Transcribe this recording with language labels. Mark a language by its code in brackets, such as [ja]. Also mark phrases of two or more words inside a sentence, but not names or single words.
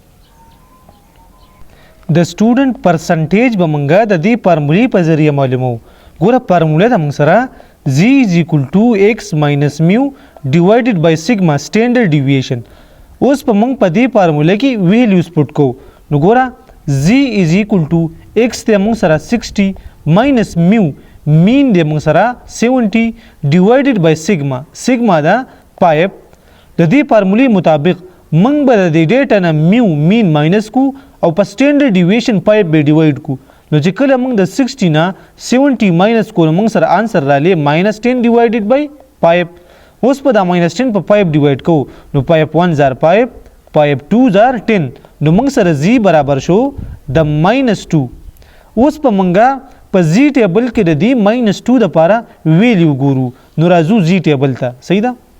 [ps] د سټوډنټ پرسنټیج به موږ د دې فارمولې په ذریعه معلومو ګوره فارموله ده موږ سره [en] z is equal to x minus mu divided by sigma standard deviation [ps] اوس په موږ په دې فارموله کې ویلیوز پټ کوو نو ګوره [en] z is equal to x [ps] ته موږ سره [en] 60 minus mu [ps] مین دی موږ سره 70 [en] divided by sigma [ps] سیګما دا 5 د دې فارمولې مطابق موږ به د دې ډیټا نه [en] mu mean [ps] ماینس کو او په [en] standard deviation [ps] 5 به ډیوایډ کو نو چې کله موږ د 60 نه 70 ماینس کو موږ سره آنسر رالی -10 [en] divided by [ps] 5 اوس په دا -10 په 5 ډیوایډ کو نو 5 1 زار 5 5 2 زار 10 نو موږ سره z برابر شو د -2 اوس په موږ په [en] Z table [ps] کې د دې -2 دپاره ویلیو ګورو نو راځو [en] Z table [ps] ته صحیح ده